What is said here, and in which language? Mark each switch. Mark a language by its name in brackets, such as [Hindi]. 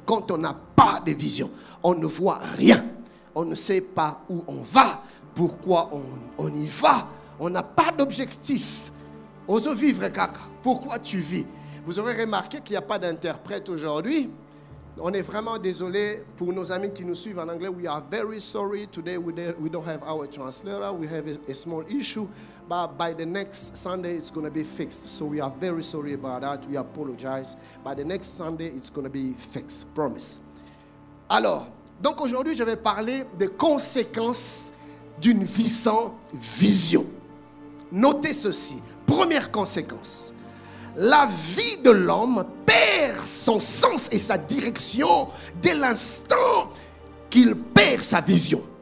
[French] Quand on n'a pas de vision, on ne voit rien. On ne sait pas où on va, pourquoi on y va. On n'a pas d'objectif. Ose vivre, kaka. Pourquoi tu vis? Vous aurez remarqué qu'il n'y a pas d'interprète aujourd'hui. On est vraiment désolé pour nos amis qui nous suivent en anglais. [English] We are very sorry. Today we don't have our translator. We have a small issue. But by the next Sunday, it's going to be fixed. So we are very sorry about that. We apologize. By the next Sunday, it's going to be fixed. Promise. [French] Alors, donc aujourd'hui, je vais parler des conséquences d'une vie sans vision. Notez ceci. Première conséquence. La vie de l'homme perd son sens et sa direction dès l'instant qu'il perd sa vision.